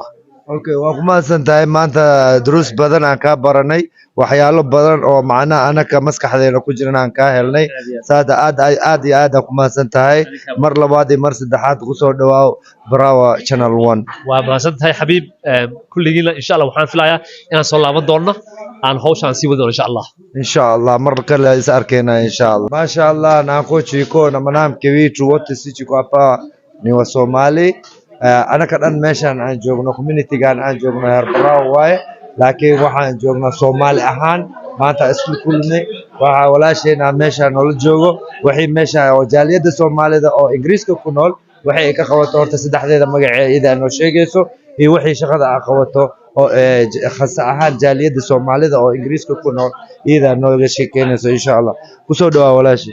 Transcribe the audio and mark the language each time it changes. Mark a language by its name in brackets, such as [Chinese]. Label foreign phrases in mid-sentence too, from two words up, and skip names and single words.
[Somali] okay waa kuma santahay maanta duruus badan aan ka baranay waxyaalo badan oo macnaha anaka maskaxdeena ku jiraan aan ka helnay saada aad iyo aad kuma santahay mar labaad iyo mar saddexaad ku soo dhawaaw bravo channel 1 waa mahadsantahay xabiib kulligiina [Arabic] إن شاء الله [Somali] waxaan filayaa inaan soo laaban doono aan hawshan sii wado [Arabic] إن شاء الله [Somali] mar kale is arkayna [Arabic] إن شاء الله ما شاء [Swahili] Allah na coachiko na mwanamke wetu wote sisi kwa hapa ni wa Somali [Somali] anaka dhan meeshan aan joogno [Swahili] community [Somali] gaan aan joogno heer bravo waaye laakiin waxaan joognaa Soomaali ahaan maanta isku kulmay waxa walaasheena meeshan oo la joogo wixii meesha oo jaaliyada Soomaalida oo Ingiriiska ku nool waxay ka qabato horta saddexdeeda magaceeda noo sheegayso iyo wixii shaqada ay qabato oo khas ahaan jaaliyada Soomaalida oo Ingiriiska ku nool iyada nooga sheekeynayso [Arabic] إن شاء الله [Somali] ku soo dhawaa walaashi